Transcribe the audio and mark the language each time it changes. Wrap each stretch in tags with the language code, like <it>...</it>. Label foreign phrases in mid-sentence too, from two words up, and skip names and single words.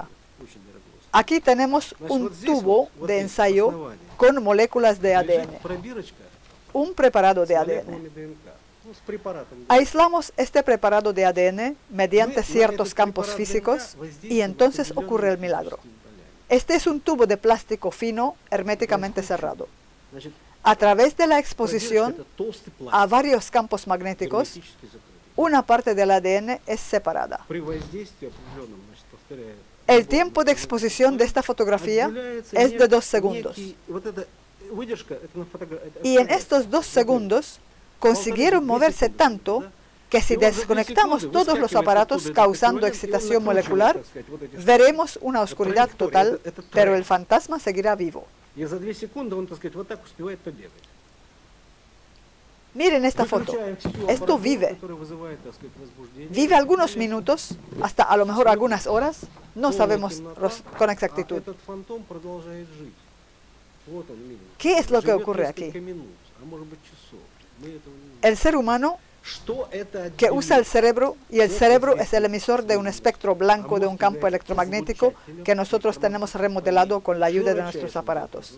<es>Aquí tenemos un tubo de ensayo con moléculas de ADN, un preparado de ADN. Aislamos este preparado de ADN mediante ciertos campos físicos y entonces ocurre el milagro. Este es un tubo de plástico fino herméticamente cerrado.</es> <ru>Значит,</ru> <es>A través de la</es> <ru>продержка</ru> <es>exposición</es> <ru>это толстый пластик,</ru> <es>a varios campos magnéticos,</es> <ru>герметически закрытый.</ru> <es>una parte del ADN es separada.</es> <ru>При воздействии определенном, значит, повторяю,</ru> <es>El tiempo de exposición de esta fotografía es de 2 segundos.</es> <ru>Вот эта выдержка, это на</ru> <es>Y en estos 2 segundos consiguieron moverse tanto que si desconectamos todos los aparatos causando excitación molecular, veremos una oscuridad total, pero el fantasma seguirá vivo.</es> <ru>И за 2 секунды он, так сказать, вот так успевает побегать.</ru> <es>Miren esta foto. Esto vive. Vive algunos minutos, hasta a lo mejor algunas horas. No sabemos con exactitud. ¿Qué es lo que ocurre aquí? El ser humano que usa el cerebro, y el cerebro es el emisor de un espectro blanco de un campo electromagnético que nosotros tenemos remodelado con la ayuda de nuestros aparatos.</es>